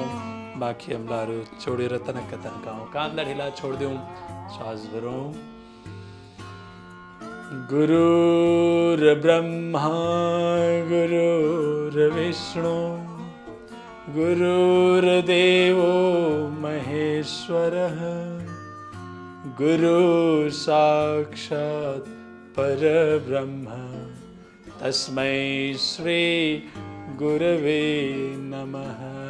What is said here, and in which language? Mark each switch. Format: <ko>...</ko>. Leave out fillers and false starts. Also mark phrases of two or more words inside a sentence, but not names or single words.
<ne>बाँकी अम्लाहरू छोडेर तनक्क तन्काउँ, काँधलाई ढिला छोडिदेऊ, श्वास भरौँ।</ne> <sa>गुरुर्ब्रह्मा गुरुर्विष्णु गुरुर्देवो महेश्वरः गुरु साक्षात् परब्रह्म तस्मै श्री गुरवे नमः।</sa>